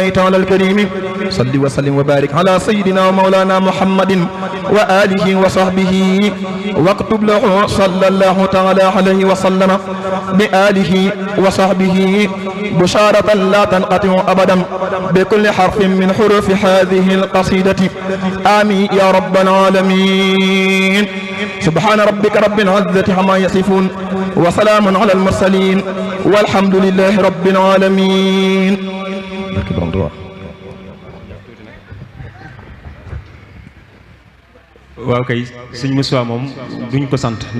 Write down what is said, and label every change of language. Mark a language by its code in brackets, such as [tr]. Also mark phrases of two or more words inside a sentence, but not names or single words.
[ar] تعالى الكريم صل وسلم وبارك على سيدنا ومولانا محمد وآله وصحبه واكتب له صلى الله تعالى عليه وسلم بآله وصحبه بشارة لا تنقطع أبدا بكل حرف من حروف هذه القصيدة آمين يا رب العالمين سبحان ربك رب العزة عما يصفون وسلام على المرسلين والحمد لله رب العالمين. [wo] waaw kay sëñ Moussa moom duñ ko sant.